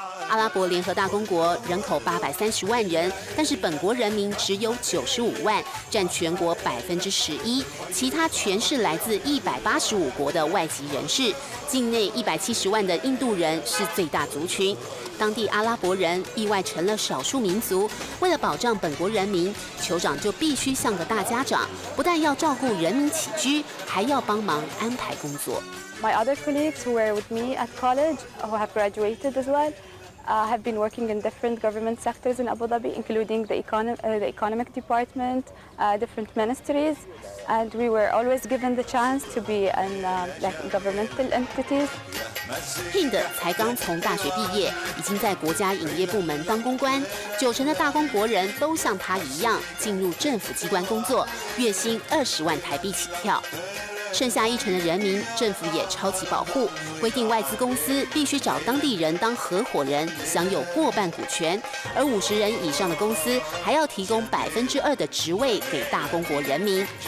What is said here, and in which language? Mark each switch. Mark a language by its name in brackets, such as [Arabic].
[Chinese] 阿拉伯联合大公国人口830万人，但是本国人民只有95万，占全国11%，其他全是来自185国的外籍人士。境内170万的印度人是最大族群。当地阿拉伯人意外成了少数民族，为了保障本国人民，酋长就必须像个大家长，不但要照顾人民起居，还要帮忙安排工作。 [English] My other colleagues who were with me at college, who have graduated as well, have been working in different government sectors in Abu Dhabi, including the economic department, different ministries, and we were always given the chance to be in like governmental entities. [Chinese] Hind 才刚从大学毕业，已经在国家影业部门当公关，90%的大公国人都像他一样进入政府机关工作，月薪20万台币起跳。剩下1成的人民，政府也超级保护，规定外资公司必须找当地人当合伙人，享有过半股权，而50人以上的公司还要提供2%的职位给大公国人民。